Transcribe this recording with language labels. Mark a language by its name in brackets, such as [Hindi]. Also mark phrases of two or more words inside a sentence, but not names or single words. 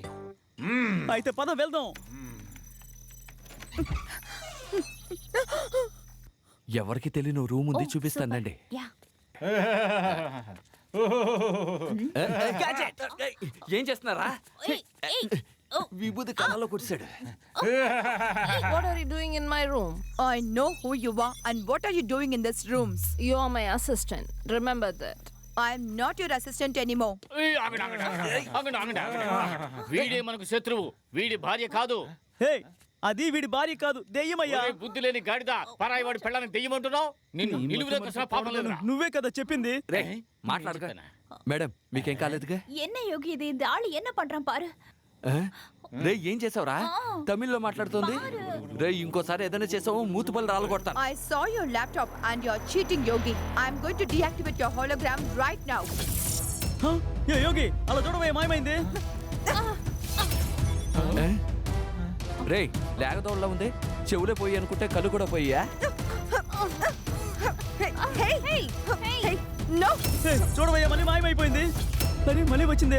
[Telugu] అయితే పద వెళ్దాం. ఎవరికి తెలియని రూమ్ ఉంది, చూపిస్తానండి. ఏం చేస్తున్నారా? విభూతి కళ్ళలో కొట్టాడు. [English] What are you doing in my room? I know who you are and what are you doing in this rooms? You are my assistant. Remember that. I'm not your assistant anymore. [Telugu] ఏయ్, ఆగండి, ఆగండి, ఆగండి, ఆగండి, ఆగండి. వీడే మనకు శత్రువు, వీడి భార్య కాదు. హే, అది వీడి భార్య కాదు, దెయ్యమయ్యా. ఒరే బుద్ధి లేని గాడిద, పరాయి వాడి పెళ్ళాన్ని దెయ్యమంటున్నావు. నిన్ను నిలువులోకి అసలు పాపం లేదురా. నువ్వే కదా చెప్పింది. రే మాట్లాడగా మేడం మీకేం కాలేదుగా? [Tamil] என்ன யோகி இது இந்த ஆளு என்ன பண்றான் பாரு. [Telugu] ఆ? రే ఏం చేసావురా? తమిళ్లో మాట్లాడుతోంది. రే ఇంకోసారి ఏదైనా చేసావు మూతుపల్లి రాళ్ళు కొడతాను. [English] I saw your laptop and you're cheating, Yogi. I'm going to deactivate your hologram right now. [Telugu] హ? ఏ యోగి, అలా చూడవే, మాయమైంది. రే లేగదోళ్ళ ఉంది, చెవులే పోయి అనుకుంటే కళ్ళు కూడా పోయా? [English] Hey, hey, hey, no. [Telugu] హే, చూడవయ్యా, మళ్ళీ మాయమైపోయింది. అరే మళ్ళీ వచ్చిందే.